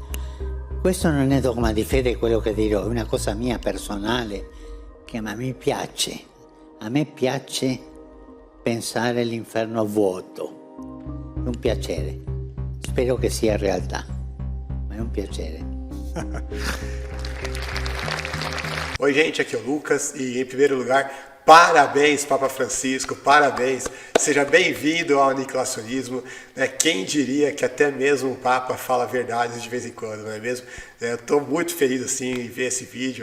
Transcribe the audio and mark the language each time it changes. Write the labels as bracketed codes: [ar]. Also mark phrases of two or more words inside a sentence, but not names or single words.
[it] Questo non è dogma di fede quello che dirò, è una cosa mia personale che a me piace. A me piace pensare all'inferno vuoto. È un piacere. Spero che sia realtà, ma è un piacere. [pt] Oi, gente, aqui é o Lucas e, em primeiro lugar, parabéns, Papa Francisco, parabéns. Seja bem-vindo ao aniquilacionismo. Né? Quem diria que até mesmo o Papa fala verdades de vez em quando, não é mesmo? Eu estou muito feliz assim, em ver esse vídeo.